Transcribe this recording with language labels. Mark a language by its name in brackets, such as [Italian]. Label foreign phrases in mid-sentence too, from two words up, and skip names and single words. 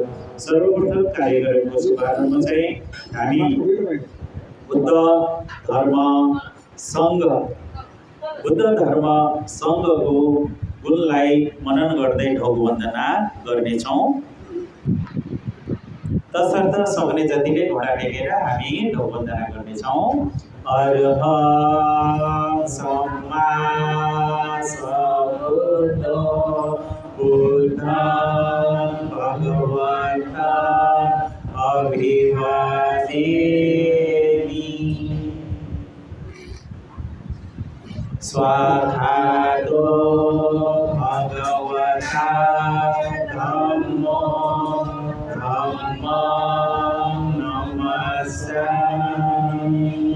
[Nepali] सर्वप्रथम कार्यक्रमको शुभारम्भ चाहिँ हामी बुद्ध धर्म सङ्घको गुणलाई मनन गर्दै ढोग वन्दना गर्नेछौँ। तसर्थ सक्ने जतिले घोडा टेकेर हामी ढोग वन्दना गर्नेछौँ। [Pali] अरहं सम्मा सम्बुद्धो बुद्धं भगवन्तं अभिवादेमि। स्वाहातो भगवता धम्मो धम्मं नमस्सामि।